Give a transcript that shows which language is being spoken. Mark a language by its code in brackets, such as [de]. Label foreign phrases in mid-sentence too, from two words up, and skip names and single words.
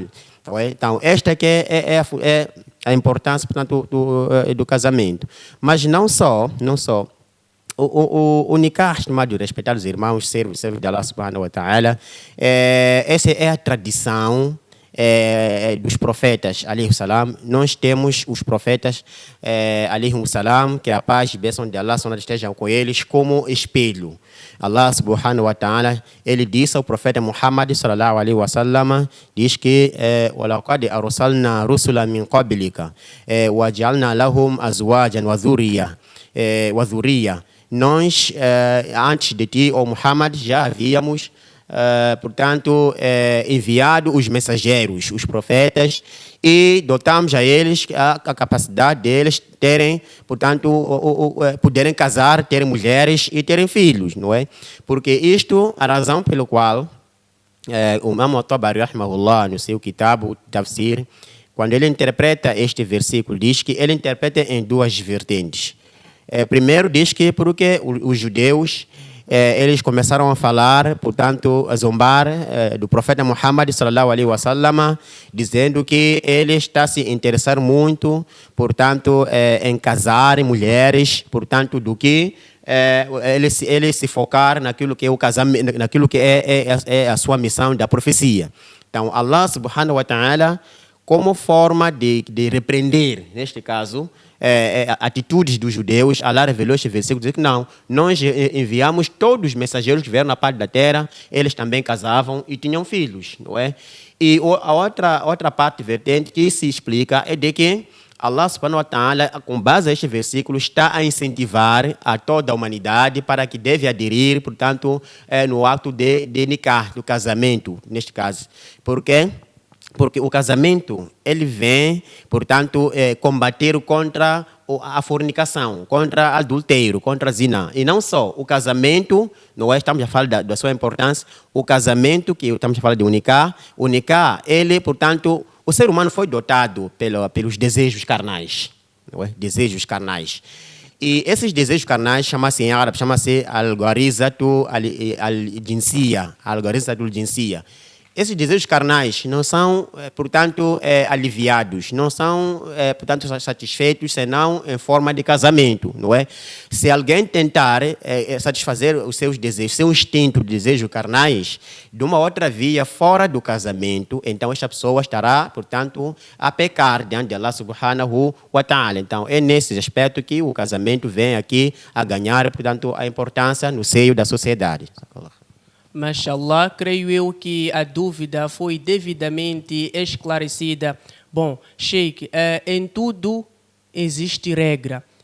[pt] Então, esta que é a importância, portanto, do casamento. Mas não só. O nikah, chamado de respeitar os irmãos, servos de Allah [ar] سبحانه وتعالى, [pt] essa é a tradição dos profetas, [ar] عليه السلام. [pt] Nós temos os profetas, [ar] عليه السلام, [pt] que a paz e bênção de Allah estejam com eles como espelho. [ar] الله سبحانه وتعالى, [pt] ele disse ao profeta Muhammad [ar] صلى الله عليه وسلم, [pt] diz que [ar] وَلَقَدْ أَرْسَلْنَا رُسُلًا مِنْ قَبْلِكَ وَجَعَلْنَا لَهُمْ أَزْوَاجًا وَذُرِّيَّةً. [pt] Nós, antes de ti, ó Muhammad, já havíamos, portanto, enviado os mensageiros, os profetas, e dotamos a eles a capacidade deles terem, portanto, poderem casar, terem mulheres e terem filhos, não é? Porque isto, a razão pelo qual o Imam Tabari, rahimahullah, no seu kitab, o Tafsir, quando ele interpreta este versículo, diz que ele interpreta em duas vertentes. Primeiro diz que porque os judeus eles começaram a falar, portanto, a zombar do profeta Muhammad [ar] صلى الله عليه وسلم, [pt] dizendo que ele está se interessando muito, portanto, em casar mulheres, portanto, do que ele se focar naquilo que é o casamento, naquilo que é a sua missão da profecia. Então, [ar] الله سبحانه وتعالى, [pt] como forma de repreender, neste caso, atitudes dos judeus, Allah revelou este versículo, diz que não, nós enviamos todos os mensageiros que vieram na parte da terra, eles também casavam e tinham filhos, não é? E a outra parte vertente que se explica é de que Allah [ar] سبحانه وتعالى, [pt] com base a este versículo, está a incentivar a toda a humanidade para que deve aderir, portanto, no ato de nikah, do casamento, neste caso. Por quê? Porque o casamento, ele vem, portanto, combater contra a fornicação, contra o adultério, contra a zina. E não só o casamento, não é, estamos a falar da sua importância, o casamento, que estamos a falar de o nikah, ele, portanto, o ser humano foi dotado pelos desejos carnais, não é? Desejos carnais. E esses desejos carnais chama-se em árabe, chama-se [ar] الغريزة الجنسية الغريزة الجنسية. [pt] Esses desejos carnais não são, portanto, aliviados, não são, portanto, satisfeitos, senão em forma de casamento, não é? Se alguém tentar satisfazer os seus desejos, seu instinto de desejos carnais, de uma outra via fora do casamento, então esta pessoa estará, portanto, a pecar diante de Allah [ar] سبحانه وتعالى. [pt] Então, é nesse aspecto que o casamento vem aqui a ganhar, portanto, a importância no seio da sociedade. Mashallah, creio eu que a dúvida foi devidamente esclarecida. Bom, Sheikh, em tudo existe regra.